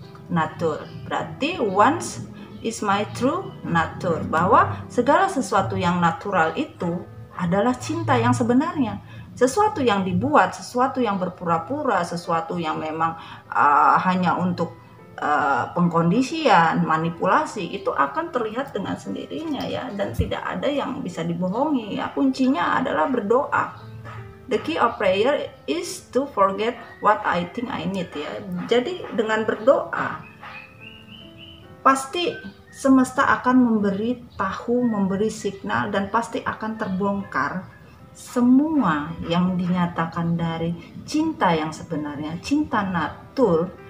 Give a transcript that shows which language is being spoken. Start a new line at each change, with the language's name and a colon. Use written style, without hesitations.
Indonesian: Berarti
English: once is my true nature,
Indonesian: bahwa segala sesuatu yang natural itu adalah cinta yang sebenarnya. Sesuatu yang dibuat, sesuatu yang berpura-pura, sesuatu yang memang hanya untuk pengkondisian, manipulasi, itu akan terlihat dengan sendirinya ya, dan tidak ada yang bisa dibohongi ya. Kuncinya adalah berdoa.
English: The key of prayer is to forget what I think I need ya.
Indonesian: Jadi dengan berdoa pasti semesta akan memberi signal, dan pasti akan terbongkar semua yang dinyatakan dari cinta yang sebenarnya, cinta natur,